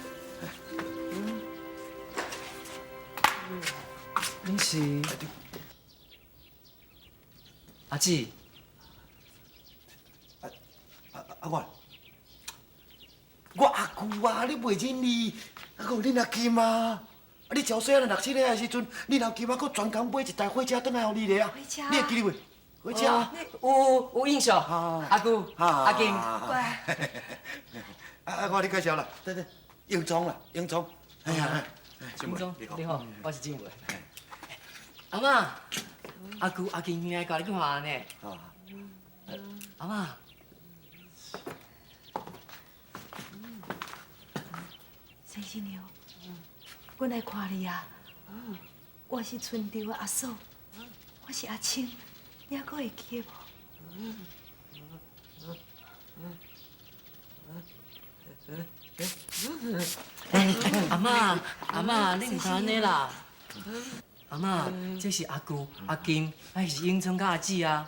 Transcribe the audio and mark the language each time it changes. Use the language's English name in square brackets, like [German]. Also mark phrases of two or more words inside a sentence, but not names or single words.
[Min Nan Chinese] 你是阿姊？我阿舅啊，你袂认你，还有恁阿金啊，你朝细汉6、7岁的时阵，恁阿金啊，佫专工买一台火车转来互你咧啊，火车你会记得袂？ 火车。有印象，阿舅、阿金。我你介绍啦，对，英庄啦，英庄。哎呀，金总，你好，我是静文。阿妈，阿舅、阿金来教你看呢。阿妈。先生娘，我来看你啊。我是村长的阿嫂，我是阿青，你还佫会记得无？阿妈，你唔通安尼啦！阿妈，这是阿舅、阿金，还是英聪甲阿姊啊？